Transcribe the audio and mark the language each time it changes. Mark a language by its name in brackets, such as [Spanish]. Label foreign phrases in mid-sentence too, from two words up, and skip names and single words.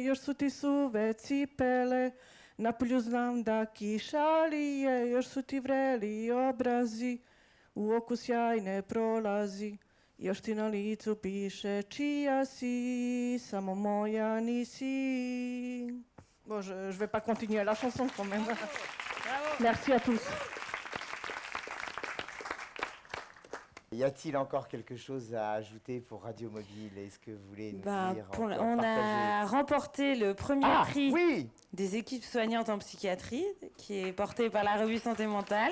[Serbian] Još su ti suve cipele, napolju znam da kiša lije. Još su ti vreli obrazi, u oku sjaj ne prolazi. Još ti na licu piše čija si, samo moja nisi. [French] Bon, je vais pas continuer la chanson quand même. Bravo. Merci à tous. Y a-t-il encore quelque chose à ajouter pour Radio Mobile? Est-ce que vous voulez nous dire on a remporté le premier prix des équipes soignantes en psychiatrie, qui est porté par la revue Santé Mentale.